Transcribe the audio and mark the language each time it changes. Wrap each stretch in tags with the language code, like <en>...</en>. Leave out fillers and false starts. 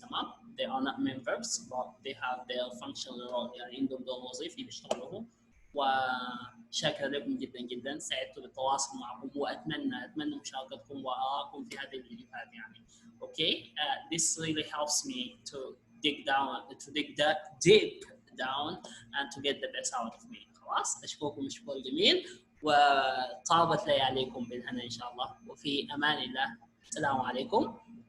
<ar>تمام؟</ar> <en>They are not main verbs but they have their functional role.</en> <ar>يعني عندهم دور وظيفي بيشتغلوه. وشاكر لكم جدا جدا، سعدت بالتواصل معكم وأتمنى مشاركتكم وآرائكم في هذه الفيديوهات يعني.</ar> <en>Okay, this really helps me to dig deep down and to get the best out of me.</en> <ar>خلاص أشكركم الشكر الجميل وطابت لياليكم بالهنا إن شاء الله وفي أمان الله. السلام عليكم.</ar>